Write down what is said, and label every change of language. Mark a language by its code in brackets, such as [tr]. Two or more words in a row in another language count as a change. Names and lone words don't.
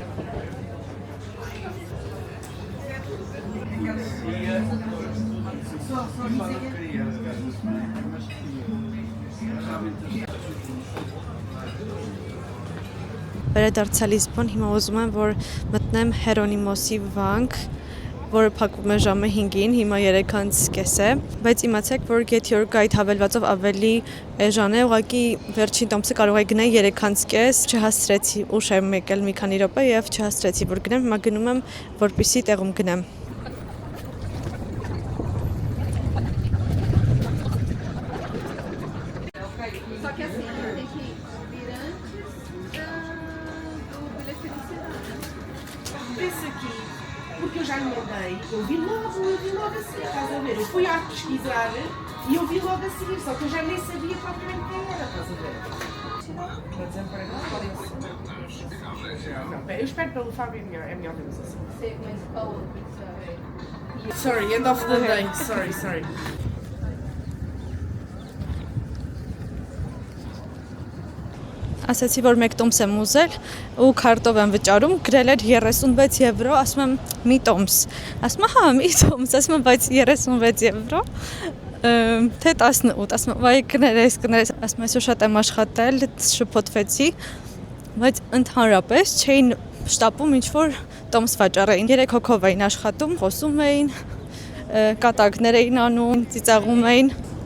[hy] Վերադարձա Լիզբոն, հիմա ուզում եմ, որ մտնեմ Հերոնիմոսի վանք, որը փակվում է ժամը 5-ին, հիմա 3:30 է, բայց իմացեք, որ Get Your Guide հավելվածով ավելի էժան է, ուղղակի վերջին տոմսը կարող է գնալ 3:30, չհասցրեցի, ուշ եմ եկել մի քանի րոպե եւ չհասցրեցի, որ գնեմ, հիմա գնում եմ, որպեսզի տեղում գնեմ։ [pt] Porque eu já lhe mandei, eu vi logo a seguir, estás a ver? Eu fui a pesquisar e eu vi logo a seguir, só que eu já nem sabia propriamente quem era, estás a ver? Para desempregado, podem ser. Não, eu espero pelo Fábio, é melhor vermos assim. [en] Sorry, end of the day, sorry. [hy] Ասացի, որ մեկ տոմս եմ ուզել ու քարտով եմ վճարում, գրել էր 36 եվրո, ասում եմ մի տոմս։ Ասում եմ, հա, մի տոմս, ասում եմ, բայց 36 եվրո, թե 18, ասում եմ, վայ կներես, ասում եմ, այսօր շատ եմ աշխատել, շփոթվեցի, բայց ընդհանրապես չէին շտապում ինչ-որ տոմս վաճառեին, 3 հոգով էին աշխատում, խոսում էին, կատակներ էին անում, ծիծաղում էին։